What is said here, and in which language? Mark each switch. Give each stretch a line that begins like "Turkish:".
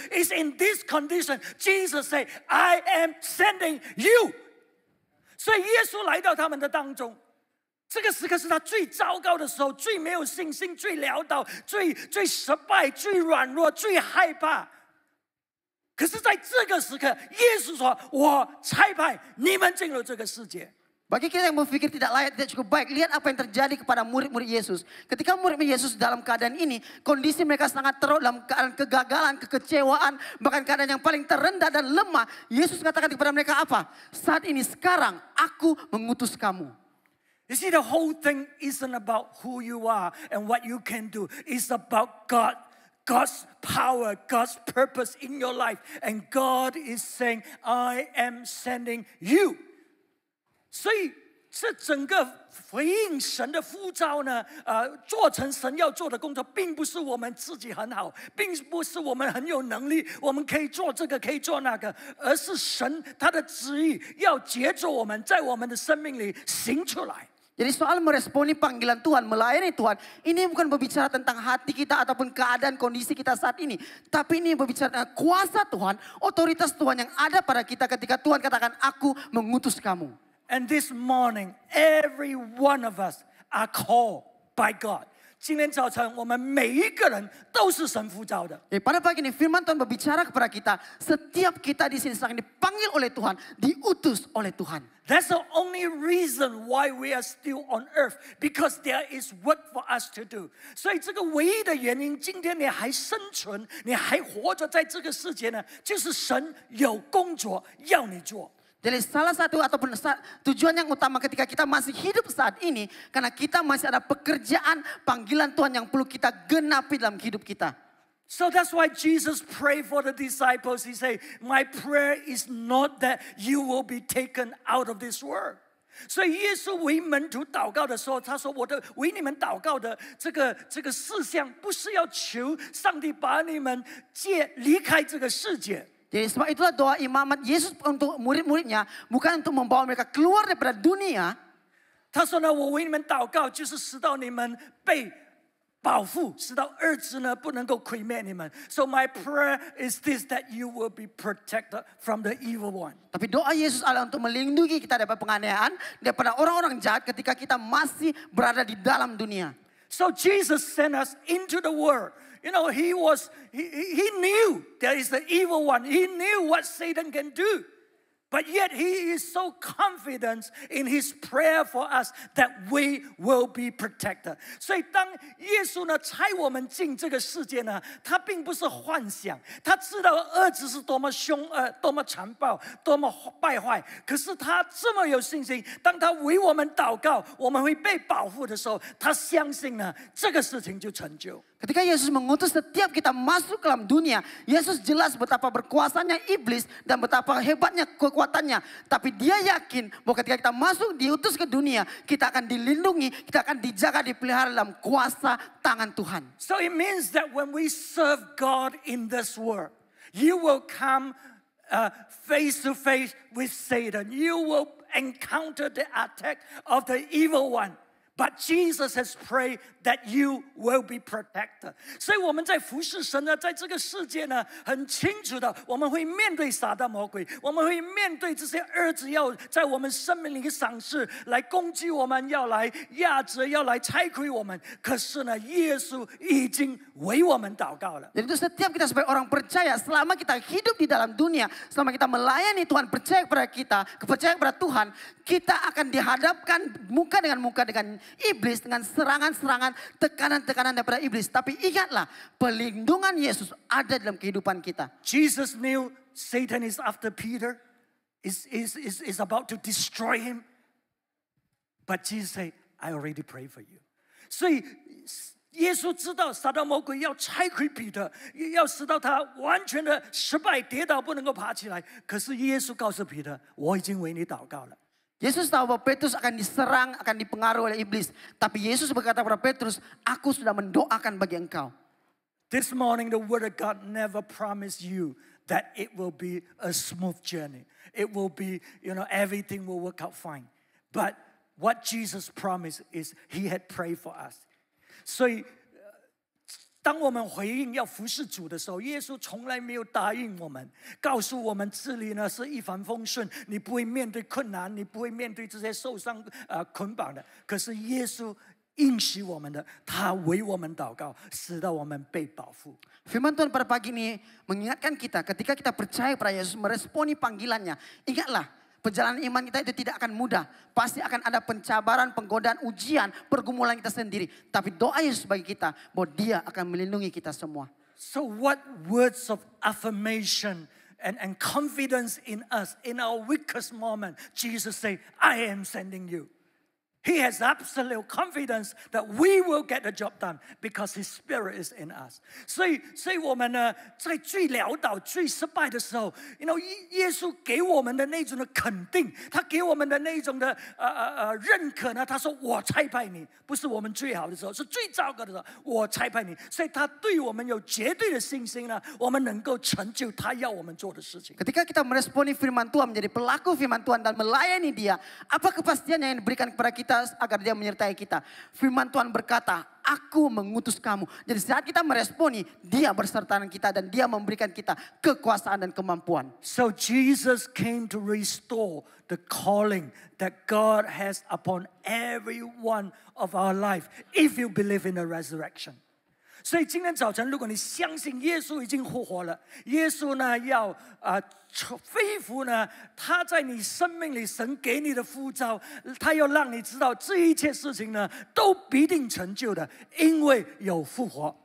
English: It's in this condition, Jesus said, I am sending you.
Chinese: 所以耶稣来到他们的当中，这个时刻是他最糟糕的时候，最没有信心，最潦倒，最失败，最软弱，最害怕。可是在这个时刻，耶稣说：“我差派你们进入这个世界。”
Malay: Bagi kita yang berpikir tidak layak, tidak cukup baik, lihat apa yang terjadi kepada murid-murid Yesus. Ketika murid-murid Yesus dalam keadaan ini, kondisi mereka sangat teruk dalam keadaan kegagalan, kekecewaan, bahkan keadaan yang paling terendah dan lemah. Yesus katakan kepada mereka apa? Saat ini, sekarang, aku mengutus kamu.
English: You see, the whole thing isn't about who you are and what you can do. It's about God's power, God's purpose in your life. And God is saying, I am sending you.
Chinese: 所以这整个回应神的呼召呢，做成神要做的工作，并不是我们自己很好，并不是我们很有能力，我们可以做这个，可以做那个，而是神他的旨意要借着我们，在我们的生命里行出来。
Malay: Jadi soal meresponi panggilan Tuhan, melayani Tuhan, ini bukan berbicara tentang hati kita ataupun keadaan kondisi kita saat ini. Tapi ini berbicara tentang kuasa Tuhan, otoritas Tuhan yang ada pada kita ketika Tuhan katakan, aku mengutus kamu.
English: And this morning, every one of us are called by God.
Chinese: 今天早晨，我们每一个人都是神呼召的。
Malay: Pada pagi ini firman Tuhan berbicara kepada kita, setiap kita di sini sedang dipanggil oleh Tuhan, diutus oleh Tuhan.
English: That's the only reason why we are still on earth, because there is work for us to do.
Chinese: 所以这个唯一的原因，今天你还生存，你还活着在这个世界呢，就是神有工作要你做。
Malay: Jadi salah satu ataupun tujuan yang utama ketika kita masih hidup saat ini, karena kita masih ada pekerjaan panggilan Tuhan yang perlu kita genapi dalam hidup kita.
English: So that's why Jesus prayed for the disciples. He said, my prayer is not that you will be taken out of this world.
Chinese: 所以耶稣为门徒祷告的时候，他说：“我的为你们祷告的这个事项，不是要求上帝把你们离开这个世界。”
Malay: Jadi sebab itulah doa imamat Yesus untuk murid-muridnya bukan untuk membawa mereka keluar daripada dunia.
Chinese: 他说呢，我为你们祷告，就是使到你们被保护，使到二子呢不能够毁灭你们。
English: So my prayer is this, that you will be protected from the evil one.
Malay: Tapi doa Yesus adalah untuk melindungi kita daripada penganiayaan, daripada orang-orang jahat ketika kita masih berada di dalam dunia.
English: So Jesus sent us into the world. You know, he knew there is the evil one. He knew what Satan can do. But yet he is so confident in his prayer for us that we will be protected.
Chinese: 所以当耶稣呢差我们进这个世界呢，他并不是幻想，他知道儿子是多么凶恶、多么残暴、多么败坏。可是他这么有信心，当他为我们祷告，我们会被保护的时候，他相信呢这个事情就成就。
Malay: Ketika Yesus mengutus setiap kita masuk ke dalam dunia, Yesus jelas betapa berkuasanya iblis dan betapa hebatnya kekuatannya. Tapi dia yakin bahwa ketika kita masuk diutus ke dunia, kita akan dilindungi, kita akan dijaga, dipelihara dalam kuasa tangan Tuhan.
English: So it means that when we serve God in this world, you will come face to face with Satan. You will encounter the attack of the evil one. But Jesus has prayed that you will be protected.
Chinese: 所以我们在服侍神呢，在这个世界呢，很清楚的，我们会面对撒旦魔鬼，我们会面对这些儿子要在我们生命里赏识，来攻击我们，要来压制，要来拆毁我们。可是呢，耶稣已经为我们祷告了。
Malay: Jadi itu setiap kita sebagai orang percaya, selama kita hidup di dalam dunia, selama kita melayani Tuhan, percaya kepada kita, kepercayaan kepada Tuhan, kita akan dihadapkan muka dengan iblis, dengan serangan-serangan, tekanan-tekanan daripada iblis. Tapi ingatlah, pelindungan Yesus ada dalam kehidupan kita.
English: Jesus knew Satan is after Peter, is about to destroy him. But Jesus said, I already prayed for you.
Chinese: 所以耶稣知道撒旦魔鬼要拆毁彼得，要使到他完全的失败、跌倒，不能够爬起来。可是耶稣告诉彼得，我已经为你祷告了。
Malay: Yesus tahu bahwa Petrus akan diserang, akan dipengaruhi oleh iblis. Tapi Yesus berkata kepada Petrus, aku sudah mendoakan bagi engkau.
English: This morning the word of God never promised you that it will be a smooth journey. It will be, everything will work out fine. But what Jesus promised is he had prayed for us.
Chinese: 所以当我们回应要服侍主的时候，耶稣从来没有答应我们，告诉我们这里呢是一帆风顺，你不会面对困难，你不会面对这些受伤捆绑的。可是耶稣应许我们的，他为我们祷告，使到我们被保护。
Malay: Firman Tuhan pada pagi ini mengingatkan kita, ketika kita percaya pada Yesus, meresponi panggilannya, ingatlah, perjalanan iman kita itu tidak akan mudah. Pasti akan ada pencabaran, penggodaan, ujian, pergumulan kita sendiri. Tapi doa Yesus bagi kita bahwa dia akan melindungi kita semua.
English: So what words of affirmation and confidence in us in our weakest moment, Jesus said, I am sending you. He has absolute confidence that we will get the job done because His Spirit is in us.
Chinese: 所以我们呢，在最潦倒、最失败的时候，耶稣给我们的那种的肯定，他给我们的那种的认可呢，他说我差派你，不是我们最好的时候，是最糟糕的时候，我差派你。所以他对我们有绝对的信心呢，我们能够成就他要我们做的事情。
Malay: Ketika kita meresponi firman Tuhan, menjadi pelaku firman Tuhan dan melayani dia, apa kepastian yang diberikan kepada kita agar dia menyertai kita? Firman Tuhan berkata, aku mengutus kamu. Jadi saat kita meresponi, dia berserta dengan kita dan dia memberikan kita kekuasaan dan kemampuan.
English: So Jesus came to restore the calling that God has upon every one of our life if you believe in the resurrection.
Chinese: 所以今天早晨，如果你相信耶稣已经复活了，耶稣呢要恢复呢他在你生命里神给你的呼召，他要让你知道这一切事情呢都必定成就的，因为有复活。